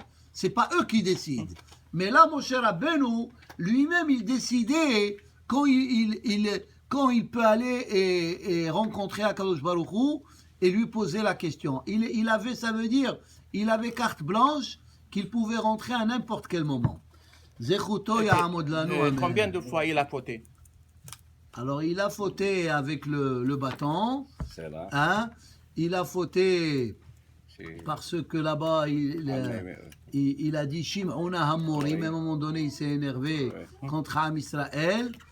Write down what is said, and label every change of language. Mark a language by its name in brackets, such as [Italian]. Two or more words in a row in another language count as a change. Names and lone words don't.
[French] C'est pas eux qui décident. Mais là, Moshe Rabbeinu, lui-même, il décidait quand il peut aller et rencontrer [Hebrew] הקדוש ברוך הוא [French] et lui poser la question. Il avait, ça veut dire, il avait carte blanche qu'il pouvait rentrer à n'importe quel moment. [Hebrew] זכותו יעמוד לנו, amen. [French] Combien de fois il a fauté? Alors, il a fauté avec le bâton. C'est là. Hein? Il a fauté C'est- parce que là-bas, il a dit [Hebrew] שמעו נא המורים. [French] À un moment donné, il s'est énervé contre Am Israël.